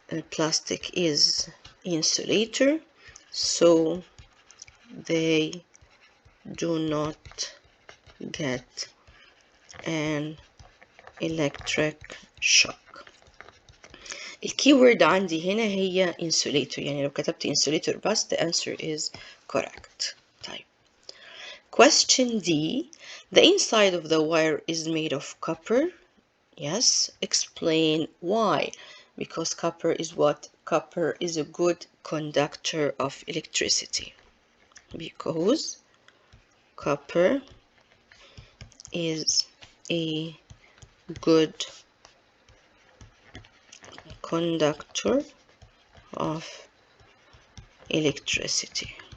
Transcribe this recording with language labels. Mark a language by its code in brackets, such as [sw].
[en] Plastic is insulator, so they do not get an electric shock. [ar] الكيورد عندي هنا هي insulator، يعني لو كتبت insulator بس [en] the answer is correct. طيب question D. The inside of the wire is made of copper. Yes. Explain why. Because copper is what? Copper is a good conductor of electricity. Because copper is a good conductor of electricity.